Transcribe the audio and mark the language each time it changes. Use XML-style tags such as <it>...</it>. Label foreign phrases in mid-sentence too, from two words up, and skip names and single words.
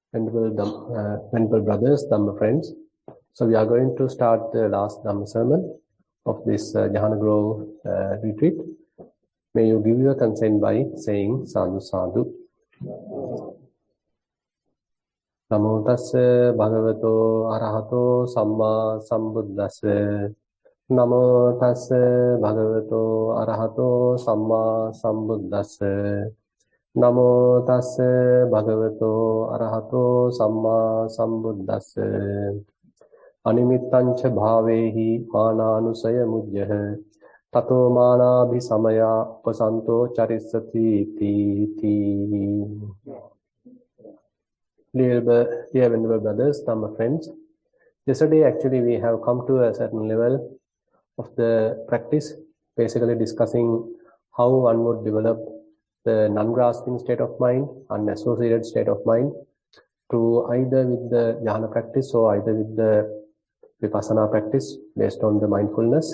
<en>Venerable brothers, Dhamma friends. So we are going to start the last Dhamma sermon of this Jhana Grove retreat. May you give your consent by saying</en> <pi>Sadhu Sadhu. Namo tassa bhagavato arahato samma sambuddhassa. Namo tassa bhagavato arahato samma sambuddhassa. Namo tassa bhagavato arahato samma sambuddhassa. Animittancha bhavehi mananusaya mujjah. Tato manabhi samaya pasanto charissati ti.</pi> <en>Dear Venerable brothers, Dhamma friends, yesterday actually we have come to a certain level of the practice, basically discussing how one would develop the non-grasping state of mind, unassociated state of mind, to either with the Jhana practice or either with the Vipassana practice based on the mindfulness.</en>